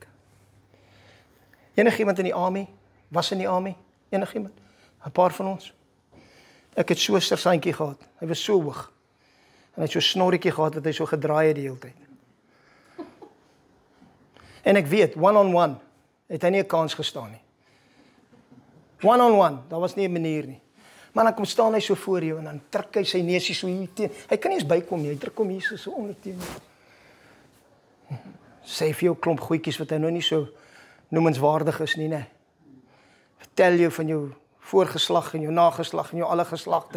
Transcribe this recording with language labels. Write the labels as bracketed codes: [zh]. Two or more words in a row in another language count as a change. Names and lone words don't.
[af] Enigiemand in die army, was in die army, enigiemand, 'n paar van ons. Ek het so 'n sergeantjie gehad, hy was so hoog, en hy het so 'n snorretjie gehad, wat hy so gedraai het die hele tyd. En ek weet, [en] one-on-one, [af] het hy nie 'n kans gestaan nie. [en] One-on-one, [af] daar was nie 'n manier nie. Maar dan kom staan hy so voor jou, en dan trek hy sy neusie so hier teen, hy kan nie eens bykom nie, hy druk hom hier so onder teen. Sê vir jou klomp goedjies, wat hy nou nie so noemenswaardig is nie, vertel jou van jou voorgeslag, en jou nageslag, en jou alle geslagte.